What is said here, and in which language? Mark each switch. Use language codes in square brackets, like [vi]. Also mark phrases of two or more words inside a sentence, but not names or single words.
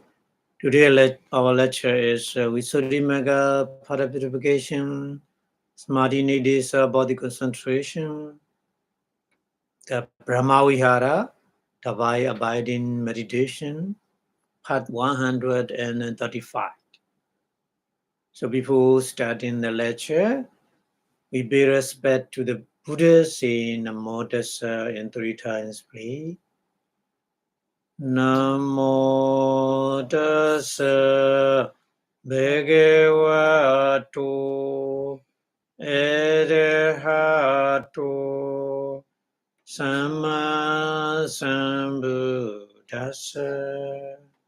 [en] Today, our lecture is Visuddhimagga, Pada Purification, Samadhi Nidis, Body Concentration, the Brahma Vihara, Divine Abiding Meditation, Part 135. So before starting the lecture, we pay respect to the Buddha, saying [pi] Namo Tassa [en] in 3 times, please. [pi] Namo tassa bhagavato arahato samma sambuddhassa.